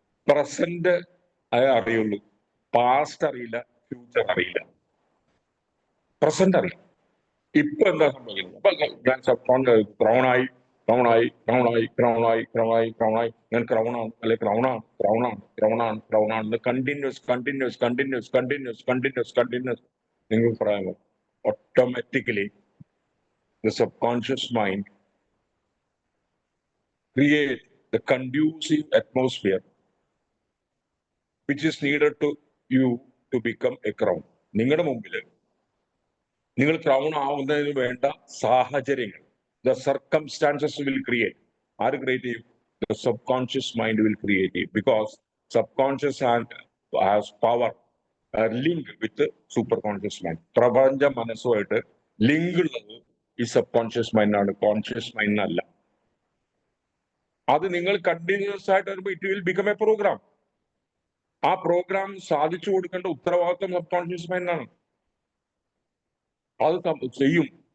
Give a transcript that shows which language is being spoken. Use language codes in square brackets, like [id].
[ml] Present അറിയുള്ളൂ, past അറിയില്ല, future അറിയില്ല. പ്രസന്റ് അറിയാം, ഇപ്പൊ എന്താ സംഭവിക്കുന്നത്? അപ്പൊ ഞാൻ ക്രൗണായി ക്രൗണായി ക്രൗണായി ക്രൗണായി ക്രൗണായി ക്രൗണായി ഞാൻ ക്രൗണാണ് അല്ലെ ക്രൗണാണ് ക്രൗണാണ് ക്രൗണാണ് ക്രൗണാണ് continuous continuous continuous continuous continuous continuous നിങ്ങൾ പറയാമോ? [en] Automatically the subconscious mind create the conducive atmosphere which is needed to you to become a crown. [ml] നിങ്ങളുടെ മുമ്പിൽ നിങ്ങൾ ക്രൗൺ ആവുന്നതിന് വേണ്ട സാഹചര്യങ്ങൾ [en] the circumstances will create. [ml] ആര് ക്രിയേറ്റ് ചെയ്യും? [en] The subconscious mind will create it because subconscious has power link with the superconscious mind. [ml] പ്രപഞ്ച മനസ്സുമായിട്ട് link ഉള്ളത് ഈ സബ്കോൺഷ്യസ് മൈൻഡാണ്, കോൺഷ്യസ് മൈൻഡിനല്ല. അത് നിങ്ങൾ കണ്ടിന്യൂസ് ആയിട്ട് വരുമ്പോൾ [en] It will become a program. [ml] ആ പ്രോഗ്രാം സാധിച്ചു കൊടുക്കേണ്ട ഉത്തരവാദിത്വം സബ്കോൺഷ്യസ് മൈൻഡാണ്. അത് ചെയ്യും.